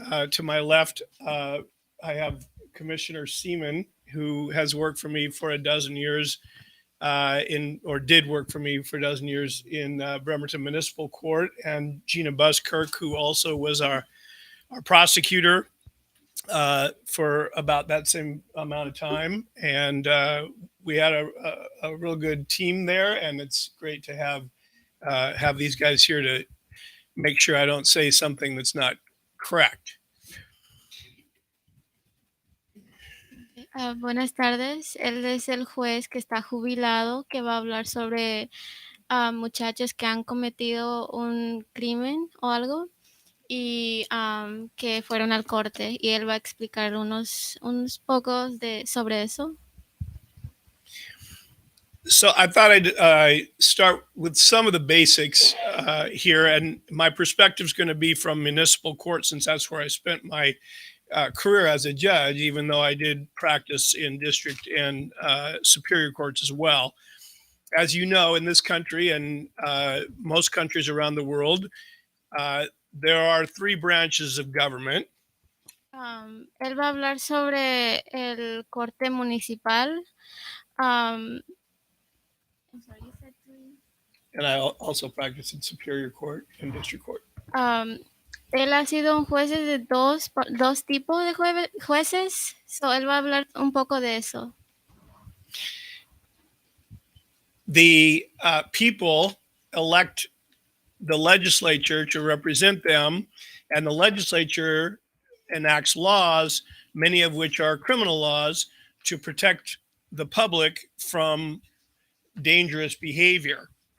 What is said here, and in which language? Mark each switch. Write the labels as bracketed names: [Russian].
[English] To my left, I have Commissioner Seaman, who has worked for me for a dozen years did work for me for a dozen years in Bremerton Municipal Court, and Gina Buskirk, who also was our prosecutor for about that same amount of time. And we had a real good team there, and it's great to have these guys here to make sure I don't say something that's not correct. [Spanish] Buenas tardes. Él es el juez que está jubilado, que va a hablar sobre muchachos que han cometido un crimen o algo y que fueron al corte. Y él va a explicar unos pocos sobre eso. [English] So I thought I'd start with some of the basics here, and my perspective is going to be from municipal court, since that's where I spent my career as a judge, even though I did practice in district and superior courts as well. As you know, in this country and most countries around the world, there are three branches of government. [Spanish] Él va a hablar sobre el corte municipal. [English] I'm sorry, you said three? And I also practice in superior court and district court. [Spanish] Él ha sido un juez de dos tipos de jueces, so él va a hablar un poco de eso. [English] The people elect the legislature to represent them, and the legislature enacts laws, many of which are criminal laws, to protect the public from dangerous behavior.